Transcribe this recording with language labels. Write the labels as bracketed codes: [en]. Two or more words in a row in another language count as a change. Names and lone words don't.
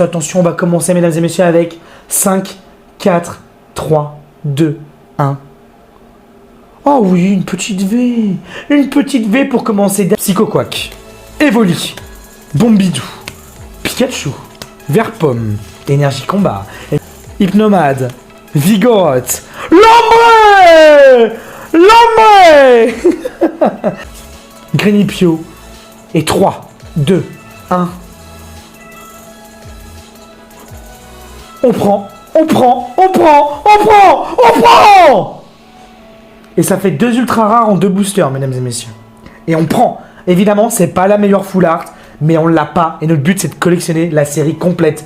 [fr] Attention, on va commencer, mesdames et messieurs, avec 5, 4, 3, 2, 1. Oh oui, une petite V. Une petite V pour commencer. Psychoquack. Evoli. Bombidou. Pikachu. Verpomme. Énergie combat. Hypnomade. Vigoroth. Lombré. Lombré. Grenipio. Et 3, 2, 1. On prend. On prend. On prend. On prend. On prend. Et ça fait 2 ultra rares en 2 boosters, mesdames et messieurs. Et on prend. Évidemment, c'est pas la meilleure full art, mais on l'a pas. Et notre but, c'est de collectionner la série complète.